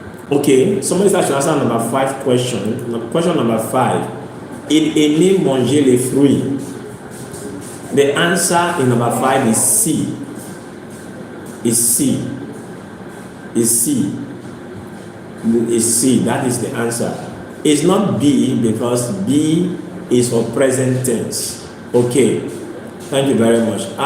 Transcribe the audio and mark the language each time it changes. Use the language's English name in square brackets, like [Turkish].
[English] Okay, somebody starts to answer number 5 question. Question number 5. [French] Il aimait manger les fruits. [English] The answer in number 5 is C. Is C. Is C. Is C. That is the answer. It's not B because B is for present tense. Okay. Thank you very much.